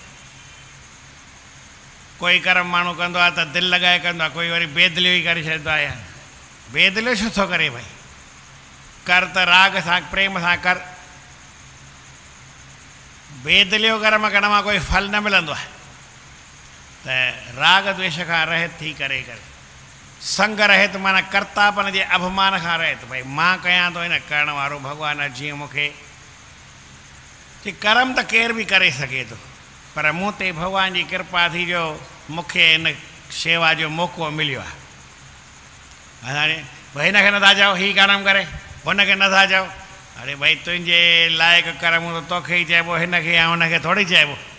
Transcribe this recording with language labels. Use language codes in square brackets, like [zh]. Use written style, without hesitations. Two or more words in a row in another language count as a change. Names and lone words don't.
[sd] कोई कर्म माण्हू कंदो आहे त दिलि लॻाए कंदो आहे, कोई वरी बेदिलियो ई करे छॾींदो आहे। बेदिलियो छो थो करे भई, कर त राग सां प्रेम सां कर। बेदिलियो कर्म करण मां कोई फल न मिलंदो आहे। त राग द्वेष खां रहित थी करे संग रहित माना कर्तापन जे अभिमान खां रहित भई मां कयां थो, हिन करण वारो भॻवानु जीअं मूंखे कि कर्म त केर बि करे सघे थो, पर मूं ते भॻवान जी कृपा थी जो मूंखे हिन शेवा जो मौक़ो मिलियो आहे। हाणे भई हिनखे नथा चओ हीउ कर्म करे, हुनखे नथा चओ अरे भई तुंहिंजे लाइक़ु कर्म हूंदो तोखे ई चइबो, हिनखे या हुनखे थोरी चइबो।